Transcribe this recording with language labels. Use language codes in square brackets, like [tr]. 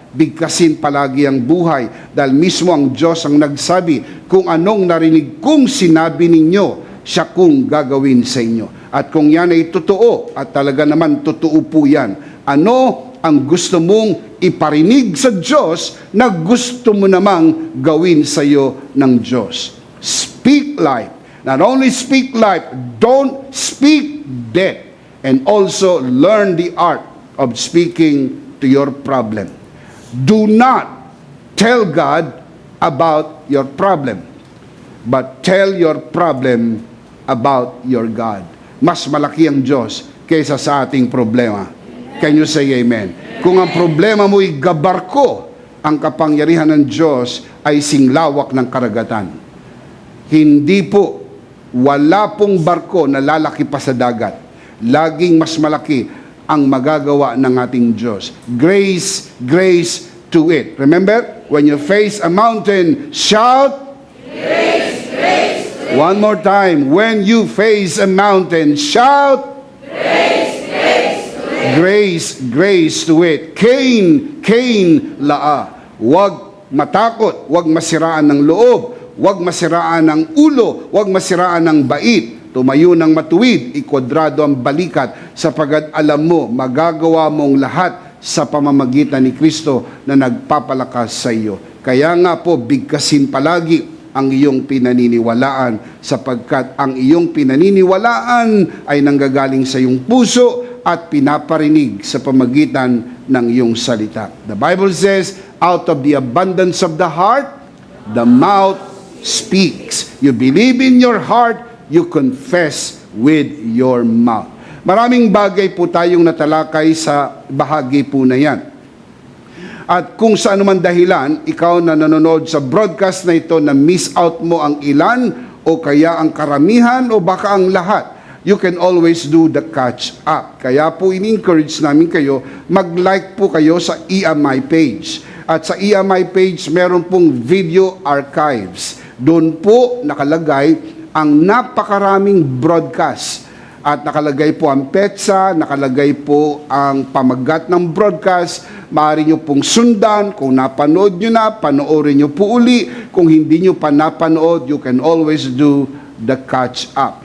[tl] Bigkasin palagi ang buhay. Dahil mismo ang Diyos ang nagsabi, kung anong narinig kong sinabi ninyo, siya kung gagawin sa inyo. At kung yan ay totoo, at talaga naman totoo po yan, ano ang gusto mong iparinig sa Diyos na gusto mo namang gawin sa iyo ng Diyos? [en] Speak life. Not only speak life, don't speak death. And also learn the art of speaking to your problem. Do not tell God about your problem, but tell your problem about your God. [tl] Mas malaki ang Diyos kaysa sa ating problema. [en] Can you say amen? [tl] Kung ang problema mo'y gabarko, ang kapangyarihan ng Diyos ay singlawak ng karagatan. Hindi po, wala pong barko na lalaki pa sa dagat. Laging mas malaki ang magagawa ng ating Diyos. [en] Grace, grace to it. Remember, when you face a mountain, shout, Grace, grace to it. one more time. When you face a mountain, shout, Grace, grace to it. grace, grace to it. Cain, Cain, laa. [tl] Huwag matakot, huwag masiraan ng loob, huwag masiraan ng ulo, huwag masiraan ng bait. Tumayo ng matuwid, ikwadrado ang balikat, sapagat alam mo, magagawa mong lahat sa pamamagitan ni Kristo na nagpapalakas sa iyo. Kaya nga po, bigkasin palagi ang iyong pinaniniwalaan, sapagkat ang iyong pinaniniwalaan ay nanggagaling sa iyong puso at pinaparinig sa pamagitan ng iyong salita. [en] The Bible says, out of the abundance of the heart, the mouth speaks. You believe in your heart, you confess with your mouth. [tl] Maraming bagay po tayong natalakay sa bahagi po na yan. At kung sa anuman dahilan, ikaw na nanonood sa broadcast na ito na miss out mo ang ilan o kaya ang karamihan o baka ang lahat, [en] you can always do the catch up. [tl] Kaya po in-encourage namin kayo, mag-like po kayo sa EMI page. At sa EMI page, meron pong video archives. Doon po nakalagay ang napakaraming broadcast. At nakalagay po ang petsa, nakalagay po ang pamagat ng broadcast. Maaari nyo pong sundan. Kung napanood nyo na, panoorin nyo po uli. Kung hindi nyo pa napanood, [en] you can always do the catch up.